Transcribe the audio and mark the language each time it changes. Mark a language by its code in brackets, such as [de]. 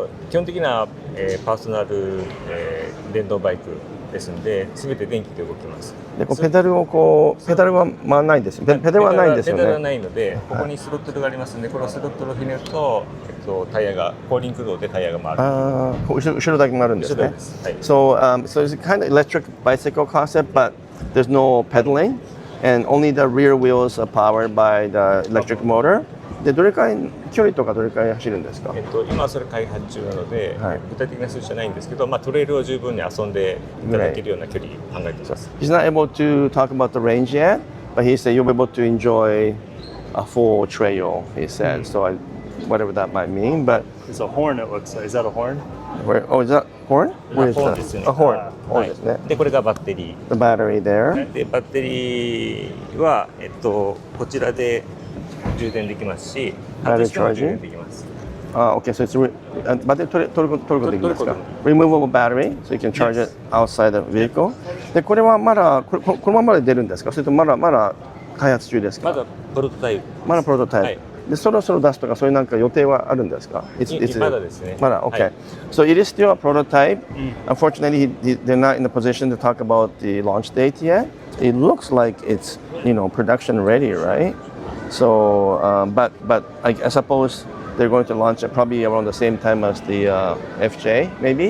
[ja] 基本的な、パーソナル、電動バイクですので、すべて電気で動きます。で、ペダルは回らないですよ。ペダルはないんですよね。ペダルはないので、ここにスロットルがありますので、このスロットルをひねると、タイヤが後輪駆動でタイヤが回る。後ろだけ回るんですね。 [en] So it's kind of electric bicycle concept, but there's no pedaling, and only the rear wheels are powered by the electric motor. [ja] でどれくらい距離とかどれくらい走るんですか？今はそれ開発中なので、具体的な数字じゃないんですけど、トレイルを十分に遊んでいただけるような距離考えています。 [en] He's not able to talk about the range yet, but he said you'll be able to enjoy a full trail. He said, so whatever that might mean, but it's a horn. It looks like. Is that a horn? Oh, is that horn? Where is that? A horn. [ja] ですね。でこれがバッテリー。 [en] The battery there. [ja] でバッテリーはこちらで充電できますし、 [en] battery charging [ja] できます。 [en] Okay, so it's [ja] バッテリー取ることできますか？ [en] Removable battery, so you can charge it outside the vehicle. [ja] でこれはまだこのままで出るんですか？それともまだ開発中ですか？まだプロトタイプ。まだプロトタイプ。でそろそろ出すとかそういうなんか予定はあるんですか？まだですね。まだ OK. [en] So it is still a prototype. Unfortunately, they're not in the position to talk about the launch date yet. It looks like it's production ready, right? So, but I suppose they're going to launch it probably around the same time as the FJ, maybe.